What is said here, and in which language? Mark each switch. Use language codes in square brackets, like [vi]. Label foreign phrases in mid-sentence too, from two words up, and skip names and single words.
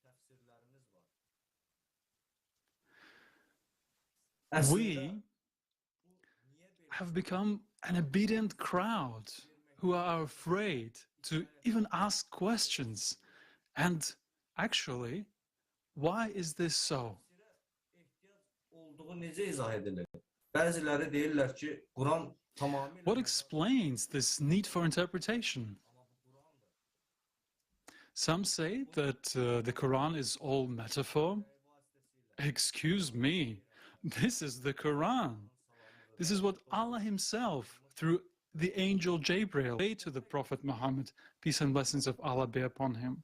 [en] We have become an obedient crowd who are afraid to even ask questions. And actually, why is this so? [az] olduğu necə izah edilir? Bəziləri deyirlər ki, Quran tamamilə [en] What explains this need for interpretation? Some say that the Quran is all metaphor. Excuse me, this is the Quran. This is what Allah himself, through the angel Gabriel, said to the Prophet Muhammad, peace and blessings of Allah be upon him.